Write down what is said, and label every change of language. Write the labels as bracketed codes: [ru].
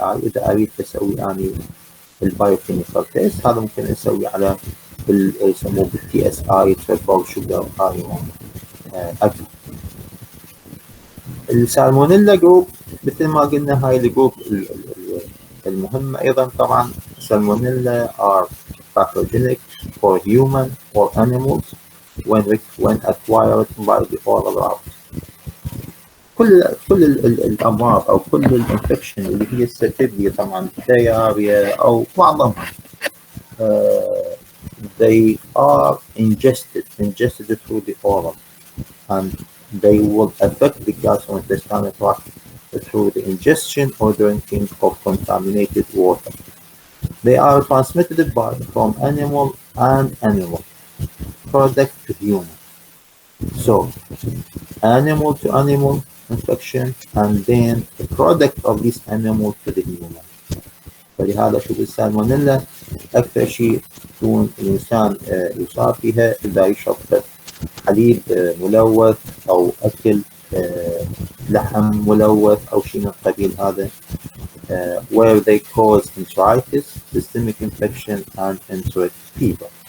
[ar] إذا أريد أسوي أنا البايوكيميكال تيست هذا ممكن أسوي على يسموه بالTSI triple sugar ion أكل. السالمونيلا جروب مثل ما قلنا هاي الجروب المهمة أيضا. [en] طبعا salmonella are pathogenic for human or animals when acquired by the oral route. [ar] كل الامراض او كل الانفكشن اللي هي السيتيفيا طبعا diarrhea او معظمها [en] they are ingested through the oral and they will affect the gastrointestinal tract through the ingestion or drinking of contaminated water. They are transmitted from animal and animal product to human. So animal to animal infection and then the product of this animal to the human. [ar] فلهذا شوف السالمونيلا أكثر شيء تكون الإنسان يصاب فيها إذا يشرب حليب ملوث أو أكل لحم ملوث أو شيء من القبيل هذا [en] where they cause enteritis, systemic infection and enteric fever.